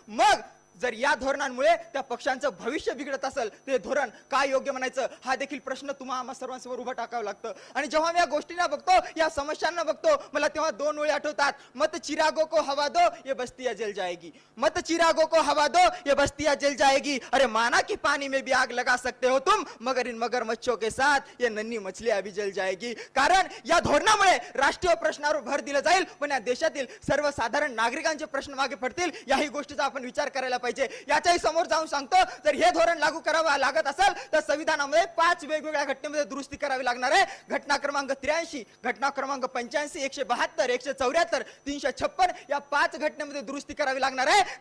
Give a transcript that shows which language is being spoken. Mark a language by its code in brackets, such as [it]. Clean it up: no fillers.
[mr] मग जर या धोरणांमुळे त्या पक्षांचं भविष्य बिघडत असेल ते धोरण काय योग्य म्हणायचं हा देखील प्रश्न आम्हा सर्वांसमोर उभा टाकावं लागतं। आणि जेव्हा मी या गोष्टींना बघतो या समस्यांना बघतो मला तेव्हा दोन ओळी आठवतात, [hi] मत चिरागो को हवा दो ये बस्तियां जल जाएगी, मत चिरागो को हवा दो ये बस्तियां जल जाएगी। अरे माना कि पानी में भी आग लगा सकते हो तुम मगर इन मगरमच्छों के साथ ये नन्ही मछलियां भी जल जाएगी। [mr] कारण या धोरणामुळे राष्ट्रीय प्रश्नावर भर दिला जाईल पण या देशातील सर्वसाधारण नागरिकांचे प्रश्न मागे पडतील। याही गोष्टीचा आपण विचार करायला पाहिजे। याच्याही समोर जाऊन सांगतो, जर हे धोरण लागू करावं लागत असेल तर संविधानामध्ये 5 वेगवेगळ्या घटनेमध्ये दुरुस्ती करावी लागणार आहे। घटना क्रमांक 83, घटना क्रमांक 85, 172, 174, 356 या 5 घटनेमध्ये दुरुस्ती करावी लागणार आहे।